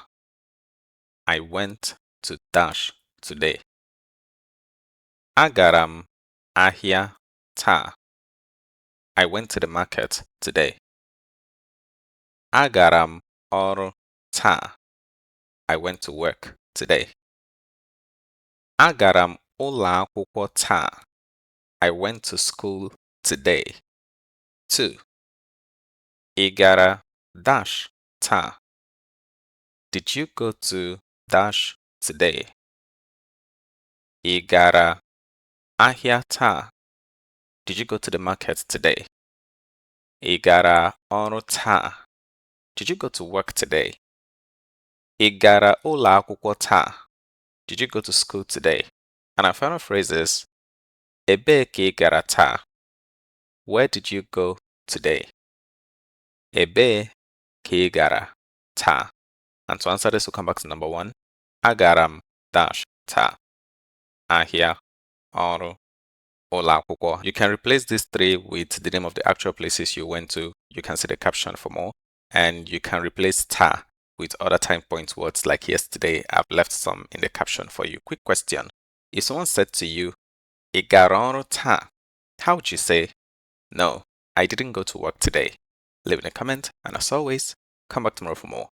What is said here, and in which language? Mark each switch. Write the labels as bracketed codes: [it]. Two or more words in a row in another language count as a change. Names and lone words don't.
[en] I went to dash today. [ig] Agaram ahịa ta. [en] I went to the market today. [ig] Agaram ọrụ ta. [en] I went to work today. [ig] Agaram ụlọ akwụkwọ ta. [en] I went to school today. 2. [ig] Ị gara dash ta. [en] Did you go to dash today? [ig] Ị gara ahịa ta. [en] Did you go to the market today? [ig] Ị gara ọrụ ta. [en] Did you go to work today? [ig] Ị gara ụlọ akwụkwọ ta. [en] Did you go to school today? And our final phrase is [ig] ebee ka ị gara taa? [en] Where did you go today? [ig] Ebee ka ị gara taa? [en] And to answer this, we'll come back to number one. [ig] Agaram dash taa. Ahịa ọrụ ụlọ akwụkwọ. [en] You can replace these three with the name of the actual places you went to. You can see the caption for more. And you can replace ta with other time point words like yesterday. I've left some in the caption for you. Quick question. If someone said to you, [ig] Ị gara ọrụ taa? [en] How would you say, no, I didn't go to work today? Leave in a comment, and as always, come back tomorrow for more.